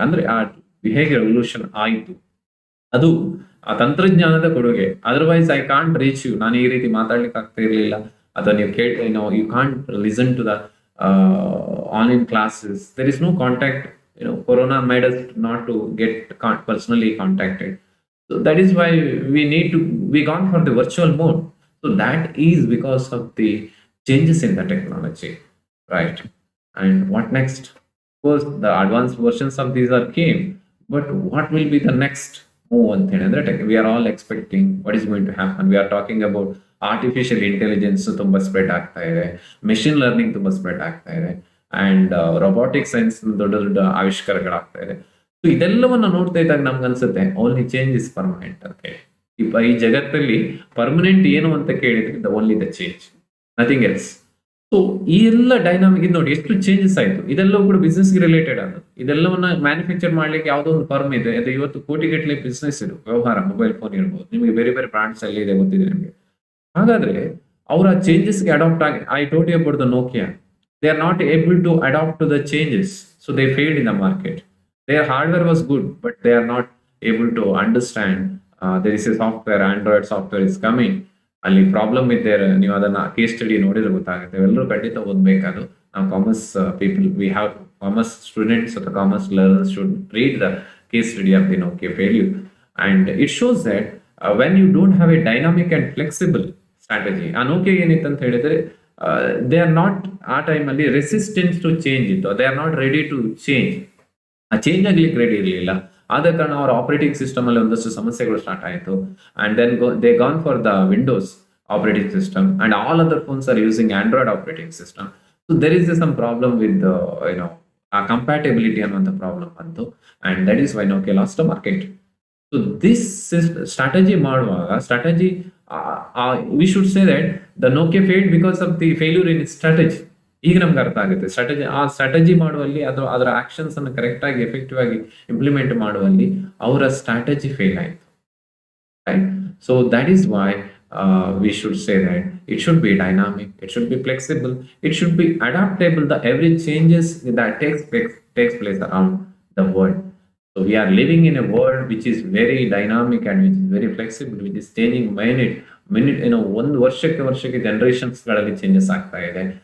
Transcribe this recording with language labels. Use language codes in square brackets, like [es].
[kn] ಅಂದ್ರೆ ಹೇಗೆ ರೆವಲ್ಯೂಷನ್ ಆಯಿತು ಅದು ಆ ತಂತ್ರಜ್ಞಾನದ ಕೊಡುಗೆ. [en] Otherwise I can't reach you. [kn] ನಾನು ಈ ರೀತಿ ಮಾತಾಡ್ಲಿಕ್ಕೆ ಆಗ್ತಾ ಇರಲಿಲ್ಲ, ಅಥವಾ ನೀವು [en] You can't listen to the online classes. There is no contact. Corona made us not to get personally contacted. So that is why we gone for the virtual mode. So that is because of the changes in the technology, right? And what next? Of course, the advanced versions of these are came, but what will be the next move on thing? We are all expecting what is going to happen. We are talking about artificial intelligence [kn] ತುಂಬಾ spread ಆಗ್ತಾ ಇದೆ, machine learning ತುಂಬಾ spread ಆಗ್ತಾ ಇದೆ, and robotic science ದೊಡ್ಡ ದೊಡ್ಡ ಆವಿಷ್ಕಾರಗಳಾಗ್ತಾ ಇದೆ. ಇದೆಲ್ಲವನ್ನ ನೋಡ್ತಾ ಇದ್ದಾಗ ನಮ್ಗೆ ಅನ್ಸುತ್ತೆ [en] only change is permanent [kn] ಅಂತ ಹೇಳಿ. ಈ ಜಗತ್ತಲ್ಲಿ ಪರ್ಮನೆಂಟ್ ಏನು ಅಂತ ಕೇಳಿದ್ರೆ [en] Only the change, nothing else. [kn] So ಈ ಎಲ್ಲ ಡೈನಾಮಿಕ್ ಇದು ನೋಡಿ ಎಷ್ಟು ಚೇಂಜಸ್ ಆಯ್ತು. ಇದೆಲ್ಲವೂ ಕೂಡ ಬಿಸ್ನೆಸ್‌ಗೆ ರಿಲೇಟೆಡ್ ಅದು. ಇದೆಲ್ಲವನ್ನ ಮ್ಯಾನುಫ್ಯಾಕ್ಚರ್ ಮಾಡ್ಲಿಕ್ಕೆ ಯಾವುದೋ ಒಂದು ಫರ್ಮ್ ಇದೆ. ಅದು ಇವತ್ತು ಕೋಟಿಗಟ್ಟಲೆ ಬಿಸ್ನೆಸ್ ಇದು ವ್ಯವಹಾರ ಮೊಬೈಲ್ ಫೋನ್ ಇರ್ಬೋದು. ನಿಮಗೆ ಬೇರೆ ಬೇರೆ ಬ್ರಾಂಡ್ಸ್ ಎಲ್ಲಿದೆ ಗೊತ್ತಿದೆ ನಿಮಗೆ. ಹಾಗಾದ್ರೆ ಅವ್ರ ಆ ಚೇಂಜಸ್‌ಗೆ ಅಡಾಪ್ಟ್ ಆಗಿ [en] I told you about the Nokia. They are not able to adapt to the changes, so they failed in the market. Their hardware was good, but they are not able to understand there is a software, Android software is coming. [kn] ಅಲ್ಲಿ problem ಇದ್ದರೆ ನೀವು ಅದನ್ನ case study ನೋಡಿದ್ರೆ ಗೊತ್ತಾಗುತ್ತೆ. ಎಲ್ಲರೂ ಖಂಡಿತ ಓದಬೇಕದು. [en] ನಾವು commerce people we have commerce students ಅಥವಾ commerce learners should read the case study of the Nokia failure. And it shows that when you don't have a dynamic and flexible strategy, [kn] ಆ Nokia ಏನಿತ್ತು ಅಂತ ಹೇಳಿದ್ರೆ [en] They are not ಆ ಟೈಮಲ್ಲಿ resistance to change ಇತ್ತು. They are not ready to change. [kn] ಆ change ಆಗ್ಲಿಕ್ಕೆ ready ಇರಲಿಲ್ಲ. ಆದ ಕಾರಣ ಅವರ ಆಪರೇಟಿಂಗ್ ಸಿಸ್ಟಮ್ ಅಲ್ಲಿ ಒಂದಷ್ಟು ಸಮಸ್ಯೆಗಳು ಸ್ಟಾರ್ಟ್ ಆಯಿತು. [en] And then they gone for the Windows operating system and all other phones are using Android operating system. So there is some problem with you know [kn] ಆ ಕಂಪ್ಯಾಟಬಿಲಿಟಿ ಅನ್ನುವಂಥ ಪ್ರಾಬ್ಲಮ್ ಬಂತು. [en] And that is why Nokia lost the market. So this [kn] strategy ಮಾಡುವಾಗ [en] Strategy we should say that the Nokia failed because of the failure in its strategy. [kn] ಈಗ ನಮ್ಗೆ ಅರ್ಥ ಆಗುತ್ತೆ strategy ಮಾಡುವಲ್ಲಿ ಅಥವಾ ಅದರ ಆಕ್ಷನ್ಸ್ ಅನ್ನು ಕರೆಕ್ಟ್ ಆಗಿ ಎಫೆಕ್ಟಿವ್ ಆಗಿ ಇಂಪ್ಲಿಮೆಂಟ್ ಮಾಡುವಲ್ಲಿ ಅವರ ಸ್ಟ್ರಾಟಜಿ ಫೇಲ್ ಆಯಿತು. [en] Right. So that is why we should say that it should be dynamic, it should be flexible, it should be adaptable the every changes that takes place around the world. So we are living in a world which is very dynamic and which is very flexible, which is changing minute [kn] ಒಂದು ವರ್ಷಕ್ಕೆ generations ಗಳಲ್ಲಿ changes ಆಗ್ತಾ ಇದೆ.